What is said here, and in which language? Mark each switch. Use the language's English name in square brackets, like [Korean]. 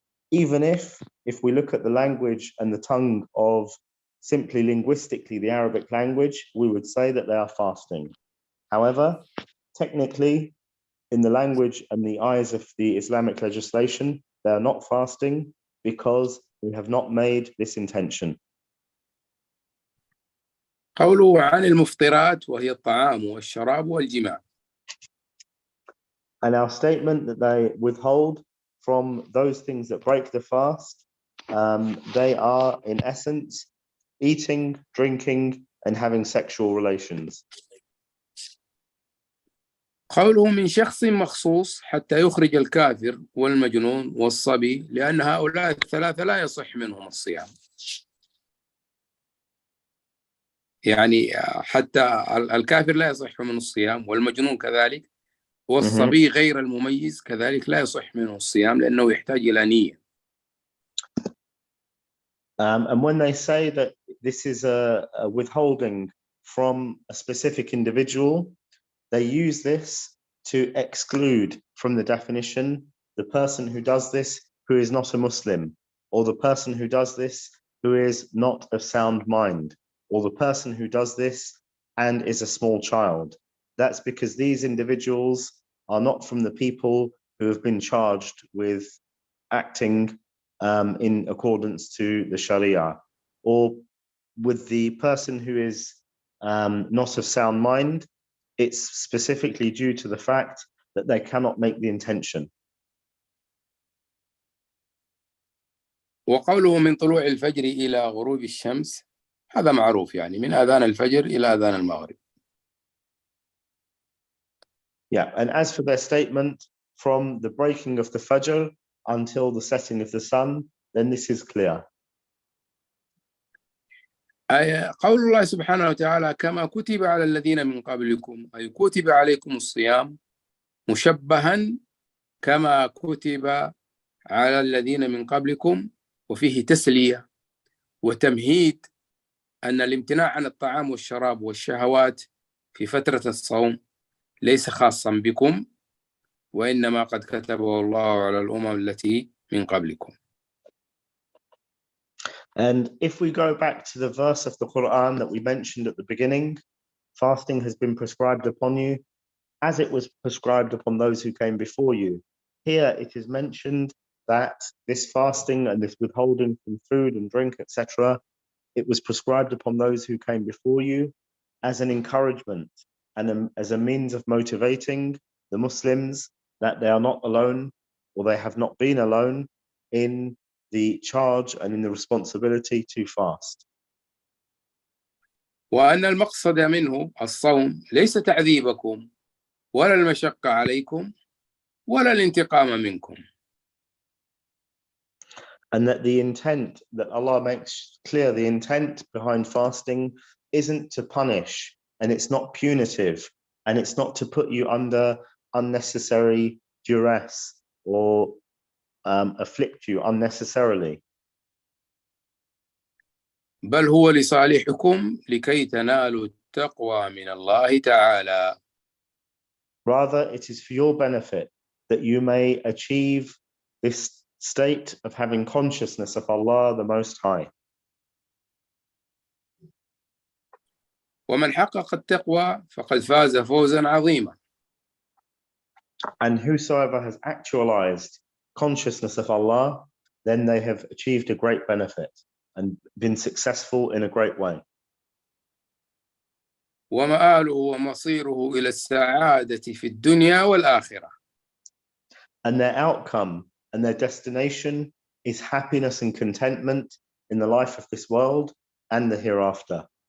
[English] Even if we look at the language and the tongue of simply linguistically the Arabic language, we would say that they are fasting. However, technically, in the language and the eyes of the Islamic legislation, they are not fasting because we have not made this intention. [Arabic] قوله عن المفطرات وهي الطعام والشراب والجماع. [English] And our statement that they withhold from those things that break the fast, they are in essence eating, drinking, and having sexual relations. [Arabic] قوله من شخص مخصوص حتى يخرج الكافر والمجنون والصبي، لأن هؤلاء الثلاثة لا يصح منهم الصيام. يعني حتى الكافر لا يصح منه الصيام، والمجنون كذلك، والصبي غير المميز كذلك لا يصح منه الصيام لأنه يحتاج إلى نية. [English] And when they say that this is a withholding from a specific individual, they use this to exclude from the definition the person who does this who is not a Muslim, or the person who does this who is not of sound mind, or the person who does this and is a small child. That's because these individuals are not from the people who have been charged with acting in accordance to the Sharia, or with the person who is not of sound mind. It's specifically due to the fact that they cannot make the intention. [Arabic] وقوله من طلوع الفجر إلى غروب الشمس هذا معروف، يعني من أذان الفجر إلى أذان المغرب. [English] Yeah, and as for their statement from the breaking of the Fajr until the setting of the sun, then this is clear. [Arabic] قول الله سبحانه وتعالى كما كتب على الذين من قبلكم، أي كتب عليكم الصيام مشبها كما كتب على الذين من قبلكم، وفيه تسلية وتمهيد أن الامتناع عن الطعام والشراب والشهوات في فترة الصوم ليس خاصا بكم، وإنما قد كتبه الله على الأمم التي من قبلكم. [English] And if we go back to the verse of the Quran that we mentioned at the beginning, fasting has been prescribed upon you as it was prescribed upon those who came before you. Here it is mentioned that this fasting and this withholding from food and drink, etc., it was prescribed upon those who came before you as an encouragement and as a means of motivating the Muslims that they are not alone, or they have not been alone in the charge and in the responsibility to fast. [Arabic] وأن المقصد منه الصوم ليس تعذيبكم ولا المشقة عليكم ولا الانتقام منكم. [English] And that the intent, that Allah makes clear, the intent behind fasting isn't to punish, and it's not punitive, and it's not to put you under unnecessary duress or afflict you unnecessarily. [Arabic] بل هو لصالحكم لكي تنالوا التقوى من الله تعالى. [English] Rather, it is for your benefit that you may achieve this state of having consciousness of Allah the Most High. [Arabic] ومن حقق التقوى فقد فاز فوزا عظيما. [English] And whosoever has actualized consciousness of Allah, then they have achieved a great benefit and been successful in a great way. [Arabic] ومآله ومصيره إلى السعادة في الدنيا والآخرة. [English] And their outcome and their destination is happiness and contentment in the life of this world and the hereafter.